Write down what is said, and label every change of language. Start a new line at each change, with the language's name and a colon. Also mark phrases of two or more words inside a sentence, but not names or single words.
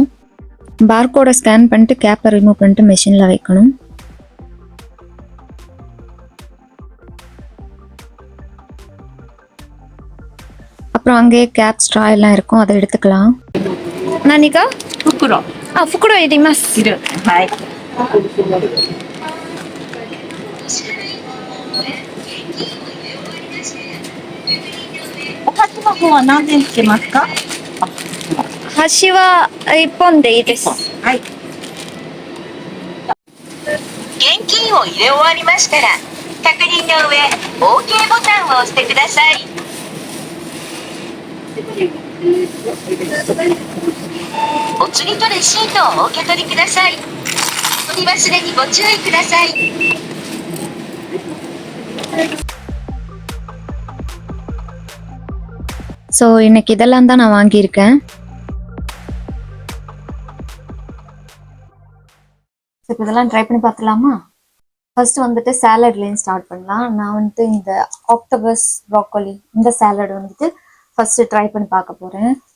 Tamil: பார்கோடை ஸ்கேன் பண்ணிட்டு கேப்பை ரிமூவ் பண்ணிட்டு மெஷினில் வைக்கணும். அப்புறம் அங்கேயே
English: cap straw
Tamil: எல்லாம் இருக்கும், அதை எடுத்துக்கலாம்.
Japanese: 何か 袋 袋 いります。はい. お箸の方は何点つけますか？箸は1本でいいです。はい。現金を入れ終わりましたら、確認の上、OK ボタンを押してください。お釣りとレシートをお受け取りください。取り忘れにご注意ください。
Tamil: ஸோ இன்னைக்கு இதெல்லாம் தான் நான் வாங்கியிருக்கேன். இப்போ இதெல்லாம் ட்ரை பண்ணி பார்த்துலாமா? ஃபர்ஸ்ட் வந்துட்டு சாலட்லேயும் ஸ்டார்ட் பண்ணலாம். நான் வந்துட்டு இந்த
English: octopus broccoli
Tamil: இந்த சாலட் வந்துட்டு
English: first try
Tamil: பண்ணி பார்க்க போகிறேன்.